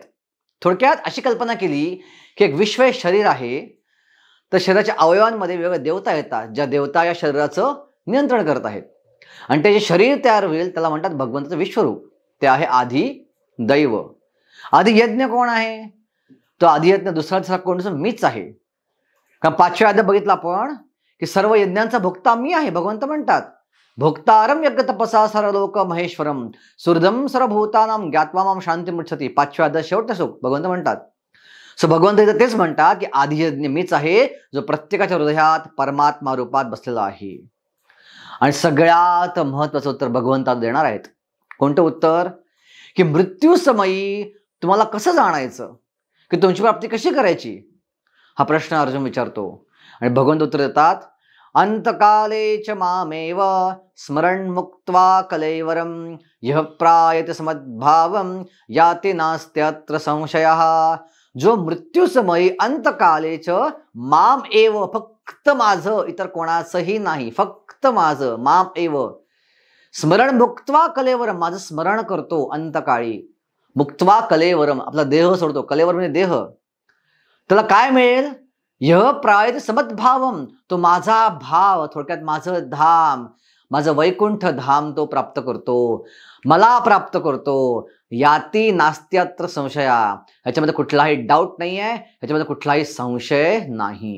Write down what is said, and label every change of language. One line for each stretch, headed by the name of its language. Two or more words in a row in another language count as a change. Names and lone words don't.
Marathi: थोडक्यात अशी कल्पना केली की एक विश्व हे शरीर आहे, तर शरीराच्या अवयवांमध्ये वेगवेगळ्या देवता येतात, ज्या देवता या शरीराचं नियंत्रण करत आहेत. आणि ते जे शरीर तयार होईल त्याला म्हणतात भगवंताचं विश्वरूप, ते आहे आधी दैव. आधी यज्ञ कोण आहे, तो आधी यज्ञ दुसरा कोण, मीच आहे. कारण 5व्या अध्यायात बघितलं आपण की सर्व यज्ञांचा भोक्ता मी आहे. भगवंत म्हणतात
Sanskrit: भोक्तारम यज्ञ तपसा सर्वलोक महेश्वरम सुहृदम सर्वभूतानां ज्ञात्वा मां शांतिमुच्यते.
Marathi: 5व्या अध्यायात शेवटचा श्लोक भगवंत म्हणतात. सो भगवंत इथं तेच म्हणतात की आदियज्ञ मीच आहे, जो प्रत्येकाच्या हृदयात परमात्मा रूपात बसलेला आहे. आणि सगळ्यात महत्वाचं उत्तर भगवंत देणार आहेत. कोणतं उत्तर, की मृत्यूसमयी तुम्हाला कसं जाणायचं, की तुमची प्राप्ती कशी करायची, हा प्रश्न अर्जुन विचारतो. आणि भगवंत उत्तर देतात,
Sanskrit: अंतकाले च मामेव स्मरण मुक्त्वा कलेवरम यह प्रायते समद्भावम याते नास्त्यत्र संशयः.
Marathi: जो मृत्यूसमयी
Sanskrit: अंतकालेच माम एव,
Marathi: फक्त माझं, इतर कोणाचंही नाही, फक्त माझं,
Sanskrit: माम एव स्मरण मुक्त्वा कलेवरम,
Marathi: माझं स्मरण करतो अंतकाळी.
Sanskrit: मुक्त्वा कलेवरम,
Marathi: आपला देह सोडतो, कलेवर म्हणजे देह, त्याला काय मिळेल,
Sanskrit: यह प्रायते समद्भावम,
Marathi: तो माझा भाव, थोडक्यात माझं धाम, माझं वैकुंठ धाम तो प्राप्त करतो, मला प्राप्त करतो.
Sanskrit: याती नास्त्यत्र संशया,
Marathi: ह्याच्यामध्ये कुठलाही डाऊट नाही आहे, ह्याच्यामध्ये कुठलाही संशय नाही.